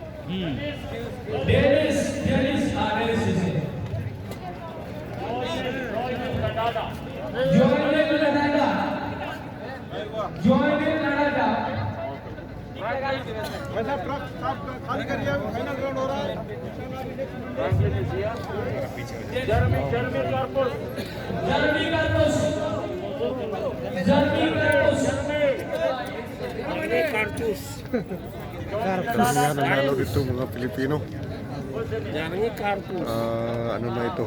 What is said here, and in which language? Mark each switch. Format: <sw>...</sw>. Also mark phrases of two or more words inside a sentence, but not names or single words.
<hi>वैसा ट्रक खाली करिए,</hi> <en>final round</en> <hi>हो रहा है।</hi> <tl>Karamihan nanalo dito mga Pilipino. Ano na ito?</tl>